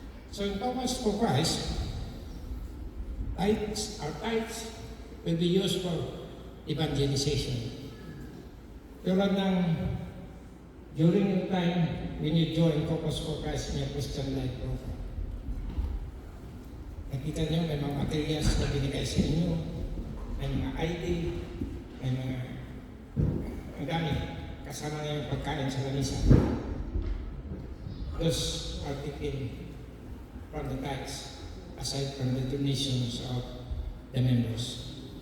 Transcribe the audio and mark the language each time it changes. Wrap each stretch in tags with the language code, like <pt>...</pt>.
<en>So in focus for Christ, our tithes will be used for evangelization.</en> <tl>Tulad ng</tl> <en>during your time when you join Focus for Christ in your Christian life program,</en> <tl>nakita niyo may mga materials na binigay sa inyo, may mga ID, may mga ang dami, kasama na yung pagkain sa lamisa.</tl> <en>Those are taken from the tithes, aside from the donations of the members.</en>